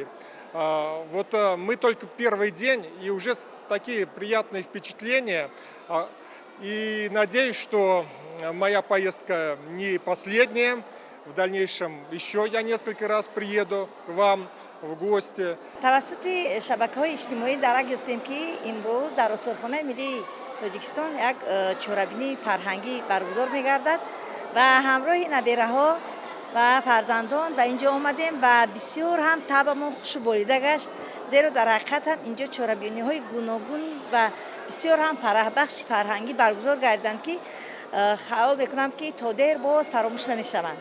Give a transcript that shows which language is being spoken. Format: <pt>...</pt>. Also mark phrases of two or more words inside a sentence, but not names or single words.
<ru>Вот мы только первый день, и уже такие приятные впечатления. И надеюсь, что моя поездка не последняя. В дальнейшем еще я несколько раз приеду к вам в гости.</ru> <tg>توسط شبکه‌های اجتماعی درک گفتیم که امروز در استان‌خانه ملی تاجیکستان یک چورابینی فرهنگی برگزار می‌گردد و همراه نبیره‌ها و فرزندان به اینجا آمدیم و بسیار هم طبعمون خوش و بریده گشت، زیرا در حقیقت هم اینجا چورابینی‌های گوناگون و بسیار هم فرح بخش فرهنگی برگزار گردند که خیال میکنم که تا دیر باز فراموش نمیشوند.</tg>